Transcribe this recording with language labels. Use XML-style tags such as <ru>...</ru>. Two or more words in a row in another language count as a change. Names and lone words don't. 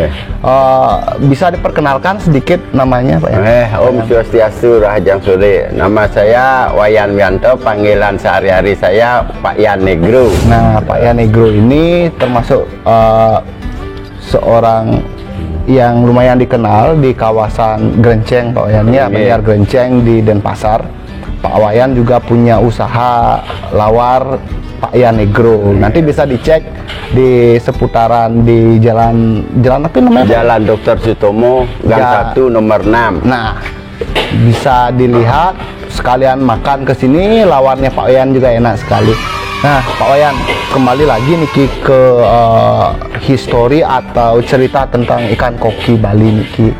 <id>Bisa diperkenalkan sedikit namanya Pak ya?</id> <ban>Om Swastiastu Rahajang Sore.</ban> <id>Nama saya Wayan Wianto, panggilan sehari-hari saya Pak Yan Negro. Nah, Pak Yan Negro ini termasuk seorang yang lumayan dikenal di kawasan Grenceng Pak Wayan ya, Menjar Grenceng di Denpasar. Pak Wayan juga punya usaha lawar Pak Yan Negro. Nanti bisa dicek di seputaran di jalan apa namanya? Jalan Dr. Sutomo, Gang 1 Nomor 6. Nah, bisa dilihat sekalian makan ke sini, lawarnya Pak Wayan juga enak sekali. Nah, Pak Wayan, kembali lagi nih ke histori atau cerita tentang ikan koki Bali niki.</id>